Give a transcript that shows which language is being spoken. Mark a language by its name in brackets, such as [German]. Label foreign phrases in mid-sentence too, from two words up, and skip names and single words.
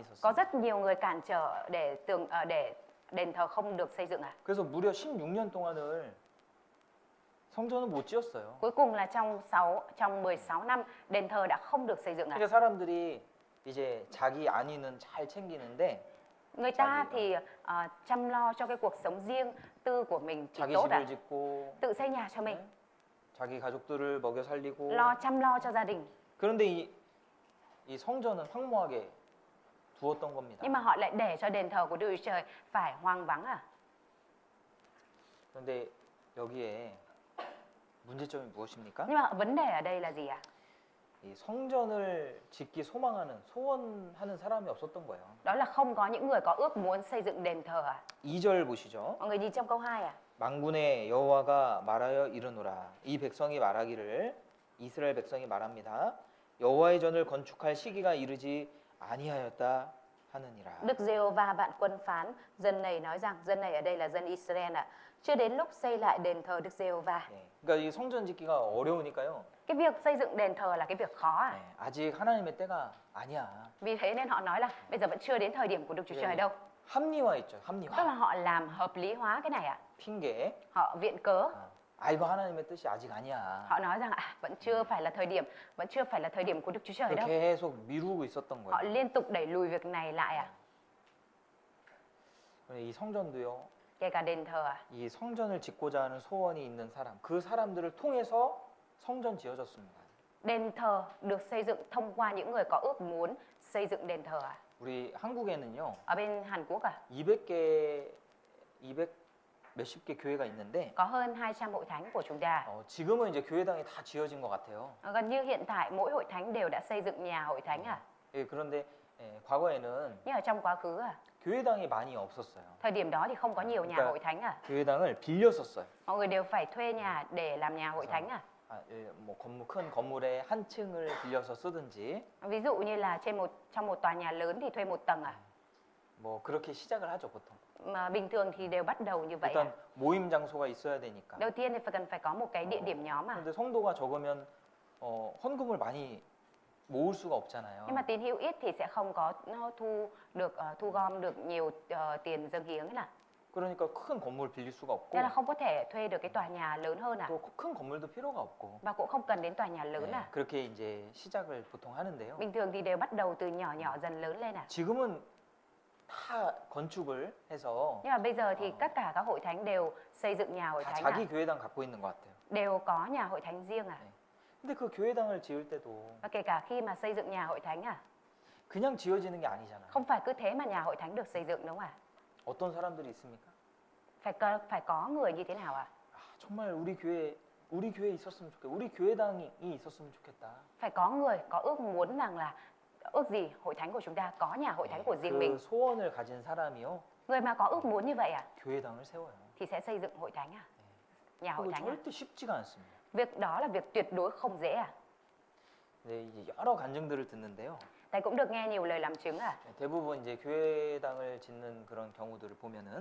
[Vietnamese] Có [Korean] 있었어요. [Vietnamese] rất nhiều người cản trở để đền thờ không được xây dựng [Korean] 그래서 무려 16년 동안을 성전을 못 지었어요. [Vietnamese] Cuối cùng là trong 16 năm đền thờ đã không được xây dựng [Korean] 그러니까 사람들이 이제 자기 안위는 잘 챙기는데 [Vietnamese] Người ta thì chăm lo cho cái cuộc sống riêng tư của mình chỉ [Korean] 자기 [Vietnamese] tốt [Korean] 집을 짓고 [Vietnamese] Tự xây nhà cho mình, [Korean] 자기 가족들을 먹여 살리고 [Vietnamese] chăm lo cho gia đình. [Korean] 그런데 이 성전은 황무하게 두었던 겁니다. [Vietnamese] Nhưng mà họ lại để cho đền thờ của Đức Chúa Trời phải hoang vắng [Korean] 그런데 여기에 문제점이 무엇입니까? [Vietnamese] Nhưng mà vấn đề ở đây là gì ạ? [Korean] 이 성전을 짓기 소망하는 소원하는 사람이 없었던 거예요. [Vietnamese] Đó là không có những người có ước muốn xây dựng đền thờ [Korean] 2절 보시죠. [Vietnamese] Mọi người nhìn trong câu 2 [Korean] 만군의 여호와가 말하여 이르노라. 이 백성이 말하기를 이스라엘 백성이 말합니다. 여호와의 전을 건축할 시기가 이르지 아니하였다 하느니라. [Vietnamese] Đức Giê-hô-va vạn quân phán, dân này nói rằng, dân này ở đây là dân Israel chưa đến lúc xây lại đền thờ Đức Giê-hô-va. [Korean] 네. 그러니까 이 성전 짓기가 어려우니까요. [Vietnamese] Cái việc xây dựng đền thờ là cái việc khó [Korean] 네. 아직 하나님의 때가 아니야. [Vietnamese] Vì thế nên họ nói là bây giờ vẫn chưa đến thời điểm của Đức Chúa Trời đâu. [Korean] 합리화 있죠. [Vietnamese] Tức [Korean] 합리화. [Vietnamese] là họ làm hợp lý hóa cái này [Korean] 핑계. [Vietnamese] Họ viện cớ. [Korean] 이거 하나님의 뜻이 아직 아니야. [Vietnamese] Họ nói rằng vẫn chưa phải là thời điểm, vẫn chưa phải là thời điểm của Đức Chúa Trời đâu. [Korean] 계속 미루고 있었던 [Vietnamese] Họ [Korean] 거예요. [Vietnamese] liên tục đẩy lùi việc này lại [Korean] 이 성전도요. [Vietnamese] Kể cả đền thờ [Korean] 이 성전을 짓고자 하는 소원이 있는 사람, 그 사람들을 통해서 성전 지어졌습니다. [Vietnamese] Đền thờ được xây dựng thông qua những người có ước muốn xây dựng đền thờ [Korean] 우리 한국에는요. [Vietnamese] Ở bên Hàn Quốc [Korean] 200 몇십 개 교회가 있는데 [Vietnamese] có hơn 200 hội thánh của chúng ta. [Korean] 지금은 이제 교회당이 다 지어진 것 같아요. [Vietnamese] Gần như hiện tại mỗi hội thánh đều đã xây dựng nhà hội thánh [Korean] 예, 그런데 과거에는 [Vietnamese] Nhưng ở trong quá khứ [Korean] 교회당이 많이 없었어요. [Vietnamese] thời điểm đó thì không có nhiều nhà [Korean] 그러니까 [Vietnamese] hội thánh [Korean] 교회당을 빌렸었어요. [Vietnamese] Mọi người đều phải thuê nhà để làm nhà hội thánh [Korean] 뭐 큰 건물의 한 층을 빌려서 쓰든지 [Vietnamese] Ví dụ như là trong một tòa nhà lớn thì thuê một tầng [Korean] 뭐 그렇게 시작을 하죠 보통. [Vietnamese] Mà bình thường thì đều bắt đầu như vậy [Korean] 일단 모임 장소가 있어야 되니까. [Vietnamese] Đầu tiên thì cần phải có một cái địa điểm nhóm [Korean] 근데 성도가 적으면 헌금을 많이 모을 수가 없잖아요. [Vietnamese] Nhưng mà tín hữu ít thì sẽ không có thu gom được nhiều tiền dâng hiến [Korean] 그러니까 큰 건물 빌릴 수가 없고 [Vietnamese] Thế là không có thể thuê được cái tòa nhà lớn hơn [Korean] 또 큰 건물도 필요가 없고 [Vietnamese] Và cũng không cần đến tòa nhà lớn [Korean] 그렇게 이제 시작을 보통 하는데요. [Vietnamese] Bình thường thì đều bắt đầu từ nhỏ nhỏ dần lớn lên [Korean] 지금은 다 건축을 해서 [Vietnamese] Nhưng mà bây giờ thì tất cả các hội thánh đều xây dựng nhà hội [Korean] 다 [Vietnamese] thánh [Korean] 자기 교회당 갖고 있는 것 같아요. [Vietnamese] Đều có nhà hội thánh riêng [Korean] 근데 그 교회당을 지을 때도 [Vietnamese] Và kể cả khi mà xây dựng nhà hội thánh [Korean] 그냥 지어지는 게 아니잖아요. [Vietnamese] Không phải cứ thế mà nhà hội thánh được xây dựng đúng không [Korean] 어떤 사람들이 있습니까? [Vietnamese] Phải có người như thế nào [Korean] 정말 우리 교회에 있었으면 좋겠다. 우리 교회당이 있었으면 좋겠다. [Vietnamese] Phải có người có ước muốn rằng là ước gì hội thánh của chúng ta có nhà hội thánh của riêng [Korean] 그 [Vietnamese] mình [Korean] 소원을 가진 사람이요. [Vietnamese] Người mà có ước muốn như vậy [Korean] 교회당을 세워요. [Vietnamese] thì sẽ xây dựng hội thánh Nhà hội [Korean] 그거 [Vietnamese] thánh [Korean] 절대 쉽지가 않습니다. [Vietnamese] Việc đó là việc tuyệt đối không dễ [Korean] 네, 이제 여러 간증들을 듣는데요. [Vietnamese] Thầy cũng được nghe nhiều lời làm chứng [Korean] 대부분 이제 교회당을 짓는 그런 경우들을 보면은